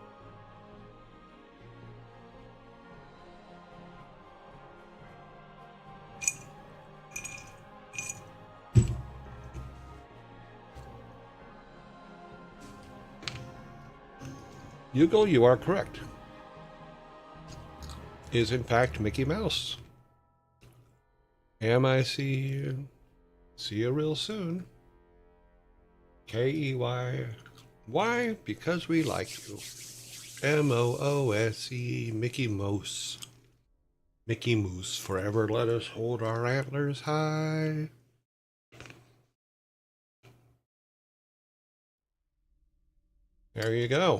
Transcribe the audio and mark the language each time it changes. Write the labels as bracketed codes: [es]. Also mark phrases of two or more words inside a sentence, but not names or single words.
[en] Hugo, you are correct. Is in fact Mickey Mouse. M-I-C see you real soon. K-E-Y. Why? Because we like you. M-O-O-S-E, Mickey Mouse. Mickey Moose, forever let us hold our antlers high. There you go.